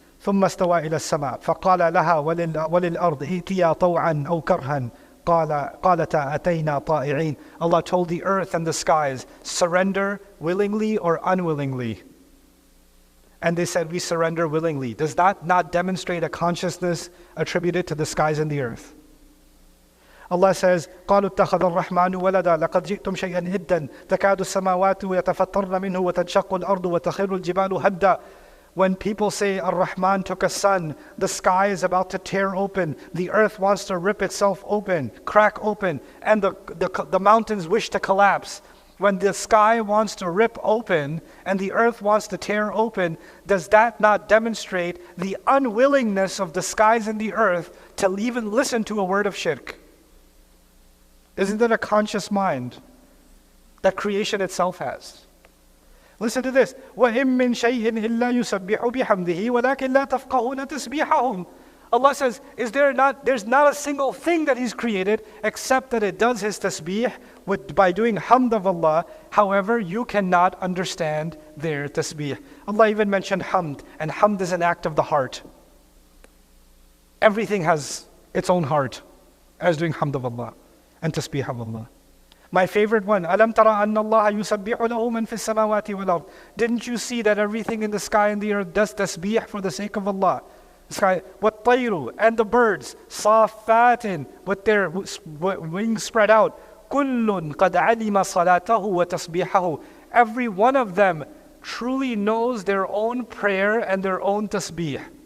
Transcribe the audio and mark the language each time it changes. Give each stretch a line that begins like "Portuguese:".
Arabic: ثُمَّ اسْتَوَى إِلَى السَّمَاءِ فَقَالَ لَهَا وَلِلْأَرْضِ ائْتِيَا طَوْعًا أَوْ كَرْهًا قَالَتَا أَتَيْنَا طَائِعِينَ.
English: Allah told the earth and the skies, surrender willingly or unwillingly. And they said, we surrender willingly. Does that not demonstrate a consciousness attributed to the skies and the earth? Allah says,
Arabic: قالوا اتخذ الرحمن ولدا لقد جئتم شيئا إدا تكاد السماوات يتفطرن منه وتنشق الأرض وتخر الجبال هدا.
English: When people say Ar-Rahman took a son, the sky is about to tear open, the earth wants to rip itself open, crack open, and the mountains wish to collapse. When the sky wants to rip open and the earth wants to tear open, does that not demonstrate the unwillingness of the skies and the earth to even listen to a word of shirk? Isn't that a conscious mind that creation itself has? Listen to this.
Arabic: وَإِن مِّن شَيْءٍ إِلَّا يُسَبِّحُ بِحَمْدِهِ وَلَكِنْ لَا تَفْقَهُونَ تَسْبِيحَهُمْ.
English: Allah says, there's not a single thing that He's created except that it does His tasbih by doing hamd of Allah. However, you cannot understand their tasbih. Allah even mentioned hamd, and hamd is an act of the heart. Everything has its own heart as doing hamd of Allah and tasbih of Allah. My favorite one,
Arabic: أَلَمْ تَرَ أَنَّ اللَّهَ يُسَبِّحُ لَهُ مَنْ فِي السَّمَاوَاتِ وَالْأَرْضِ.
English: Didn't you see that everything in the sky and the earth does tasbih for the sake of Allah? The sky,
Arabic: وَالطَّيْرُ,
English: and the birds,
Arabic: صَافَّاتٍ,
English: with their wings spread out.
Arabic: كُلٌّ قَدْ عَلِمَ صَلَاتَهُ وَتَسْبِيحَهُ.
English: Every one of them truly knows their own prayer and their own tasbih.